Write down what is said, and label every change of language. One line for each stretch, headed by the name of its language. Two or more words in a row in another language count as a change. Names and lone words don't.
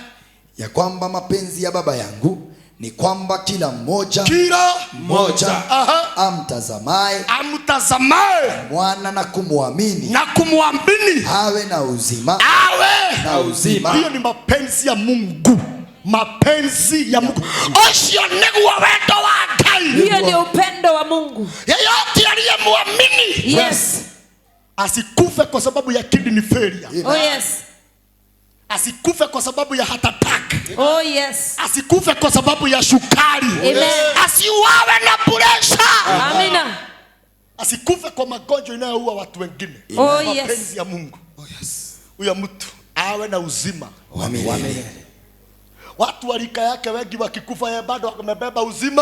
Swahili: Ya kwamba mapenzi ya Baba yangu ni kwamba kila mmoja amtazamaye mwana na kumwamini awe na uzima. Hiyo ni mapenzi ya Mungu. Mapenzi ya Mungu.
Kikuyu: Osio niguo wendo wa Ngai.
Swahili: Hiyo ni upendo wa Mungu. Yeyote aliyemwamini Yes. asikufe kwa sababu ya kidney failure.
English: Oh yes.
Swahili: Asikufe kwa sababu ya heart attack.
English: Oh yes.
Swahili: Asikufe kwa sababu ya shukari. Amen. Asiuawe na pressure. Amina. Asikufe kwa magonjwa inayoua watu wengine.
English: Oh yes.
Swahili: Mapenzi ya Mungu.
English: Oh yes.
Swahili: Huyo mtu awe na uzima wa milele. Watu wa rika yake wengi wakikufa yeye bado amebeba uzima